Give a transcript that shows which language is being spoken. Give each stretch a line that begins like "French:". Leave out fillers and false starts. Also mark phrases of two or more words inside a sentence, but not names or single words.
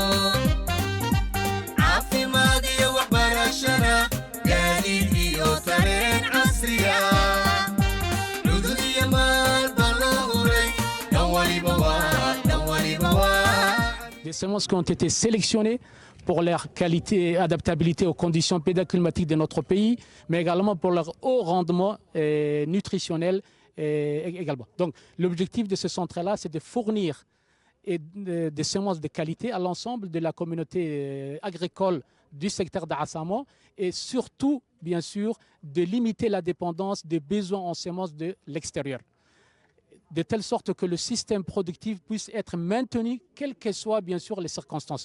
Somali: caafimaad iyo waxbarashada gaadiid iyo tareen casriya cudud iyo maalba loo huray dhan waliba waa
French: Des semences qui ont été sélectionnées pour leur qualité et adaptabilité aux conditions pédoclimatiques de notre pays, mais également pour leur haut rendement nutritionnel également. Donc l'objectif de ce centre-là, c'est de fournir des semences de qualité à l'ensemble de la communauté agricole du secteur d'Assamo et surtout, bien sûr, de limiter la dépendance des besoins en semences de l'extérieur, de telle sorte que le système productif puisse être maintenu, quelles que soient bien sûr les circonstances.